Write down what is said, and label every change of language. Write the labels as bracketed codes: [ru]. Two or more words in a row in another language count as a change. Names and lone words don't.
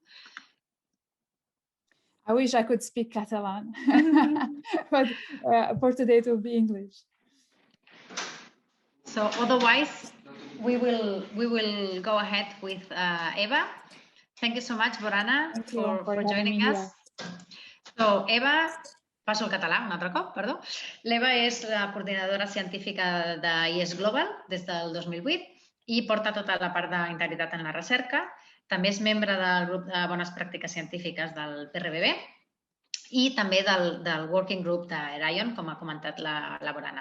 [en] I wish I could speak Catalan, but for today it will be English. So otherwise, we will go ahead with Eva. Thank you so much, Borana, for joining us. [ca] So Eva, passo al català un altre cop, perdó. L'Eva és la coordinadora científica d'IS Global des del 2008 i porta tota la part d'integritat en la recerca. També és membre del grup de bones pràctiques científiques del PRBB i també del Working Group d'Orion, com ha comentat la Borana.